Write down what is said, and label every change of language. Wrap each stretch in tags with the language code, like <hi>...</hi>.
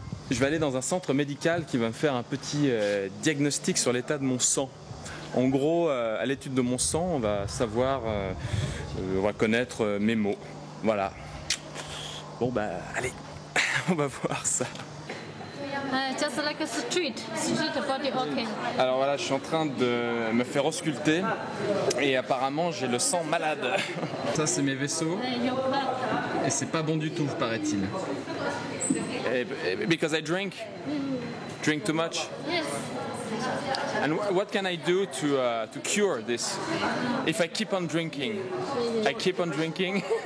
<fr>Je vais aller dans un centre médical qui va me faire un petit diagnostic sur l'état de mon sang. En gros, à l'étude de mon sang, on va savoir, on va connaître mes maux. Voilà. Bon bah, allez, on va voir ça.</fr> <en>Just like a street body, okay.</en> <fr>Alors voilà, je suis en train de me faire ausculter et apparemment j'ai le sang malade. Ça c'est mes vaisseaux et c'est pas bon du tout, paraît-il.</fr> <en>Because I drink too much. Yes. And what can I do to cure this? If I keep on drinking, I keep on drinking.</en>